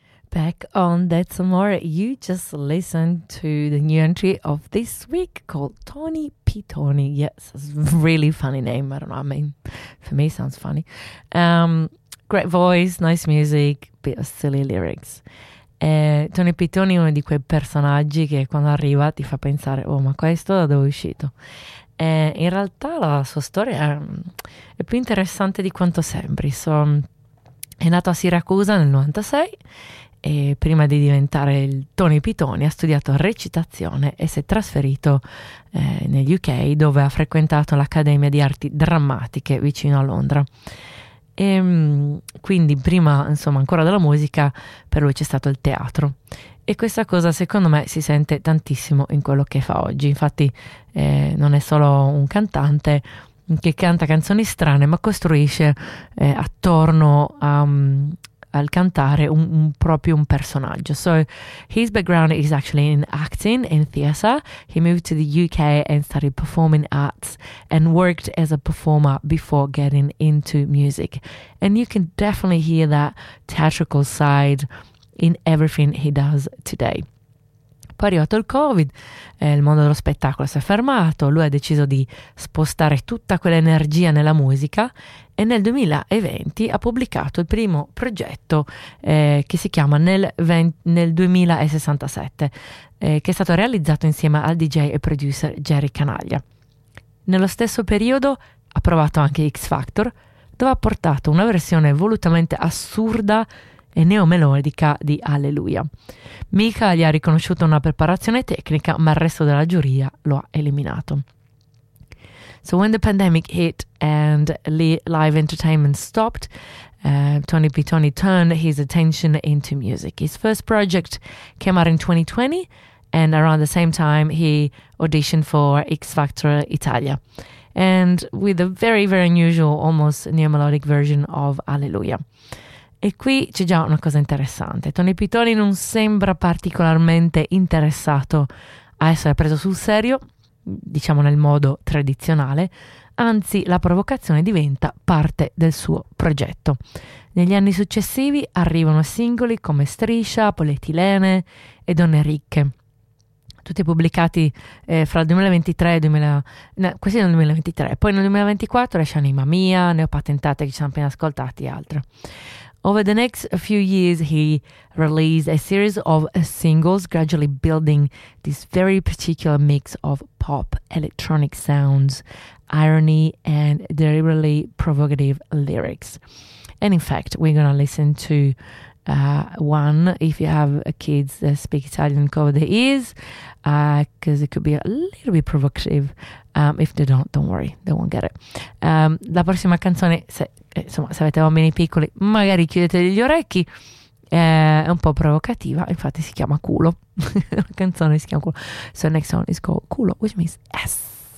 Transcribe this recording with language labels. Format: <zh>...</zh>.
<en>Back on That's Amore, you just listened to the new entry of this week called Tony Pitoni. Yes, it's a really funny name. I don't know, I mean, for me it sounds funny. Great voice, nice music, bit of silly lyrics.</en> <it>Tony Pitoni è uno di quei personaggi che quando arriva ti fa pensare, oh, ma questo da dove è uscito? In realtà la sua storia è più interessante di quanto sembri. È nato a Siracusa nel 96 e prima di diventare il Tony Pitoni ha studiato recitazione e si è trasferito negli UK, dove ha frequentato l'Accademia di Arti Drammatiche vicino a Londra. E quindi prima, insomma, ancora della musica, per lui c'è stato il teatro. E questa cosa, secondo me, si sente tantissimo in quello che fa oggi. Infatti non è solo un cantante che canta canzoni strane, ma costruisce attorno a... al cantare un personaggio.</it> <en>So his background is actually in acting and theatre. He moved to the UK and studied performing arts and worked as a performer before getting into music. And you can definitely hear that theatrical side in everything he does today.</en> <it>Poi è arrivato il Covid, il mondo dello spettacolo si è fermato, lui ha deciso di spostare tutta quell'energia nella musica e nel 2020 ha pubblicato il primo progetto che si chiama nel 2067, che è stato realizzato insieme al DJ e producer Jerry Canaglia. Nello stesso periodo ha provato anche X Factor, dove ha portato una versione volutamente assurda e neomelodica di Alleluia. Mika gli ha riconosciuto una preparazione tecnica, ma il resto della giuria lo ha eliminato.</it> <en>So when the pandemic hit and live entertainment stopped, Tony Pitoni turned his attention into music. His first project came out in 2020 and around the same time he auditioned for X Factor Italia, and with a very, very unusual, almost neomelodic version of Alleluia.</en> <it>E qui c'è già una cosa interessante. Tony Pitoni non sembra particolarmente interessato a essere preso sul serio, diciamo nel modo tradizionale, anzi la provocazione diventa parte del suo progetto. Negli anni successivi arrivano singoli come Striscia, Polietilene e Donne Ricche, tutti pubblicati fra il 2023 e 2000, no, questi nel 2023, poi nel 2024 esce Anima Mia, Ne ho patentate che ci siamo appena ascoltati e altro.</it> <en>Over the next few years, he released a series of singles, gradually building this very particular mix of pop, electronic sounds, irony, and deliberately provocative lyrics. And in fact, we're going to listen to one, if you have kids that speak Italian, cover their ears, because it could be a little bit provocative. If they don't worry, they won't get it.</en> <it>La prossima canzone, se avete bambini piccoli, magari chiudete gli orecchi, è un po' provocativa, infatti si chiama Culo. La canzone si chiama Culo.</it> <en>So the next one is called Culo, which means S.</en>